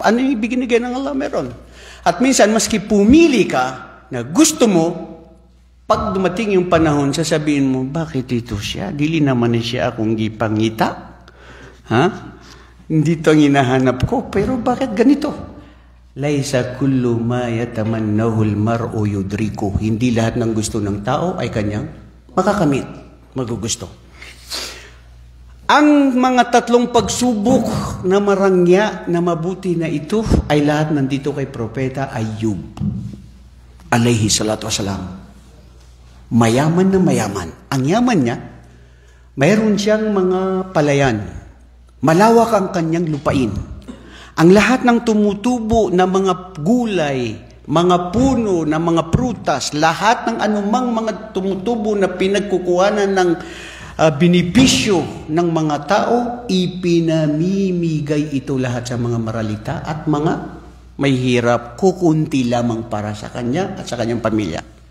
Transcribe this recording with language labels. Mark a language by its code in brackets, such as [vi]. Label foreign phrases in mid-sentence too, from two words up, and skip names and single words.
[tl] Ano yung ibinigay ng Allah? Meron. At minsan, maski pumili ka na gusto mo, pag dumating yung panahon, sasabihin mo, bakit ito siya? [ceb] Dili naman siya akong gipangita. [tl] Ha? Hindi ito ang hinahanap ko. Pero bakit ganito? [ar] ليس كل ما يتمناه المرء يدركه. [tl] Hindi lahat ng gusto ng tao ay kanyang makakamit, magugusto. Ang mga tatlong pagsubok na marangya, na mabuti na ito, ay lahat nandito kay Propeta Ayub. [ar] عليه الصلاة والسلام. [tl] Mayaman na mayaman. Ang yaman niya, mayroon siyang mga palayan. Malawak ang kanyang lupain. Ang lahat ng tumutubo na mga gulay, mga puno na mga prutas, lahat ng anumang mga tumutubo na pinagkukuhanan ng benepisyo ng mga tao, ipinamimigay ito lahat sa mga maralita at mga may hirap, kukunti lamang para sa kanya at sa kanyang pamilya.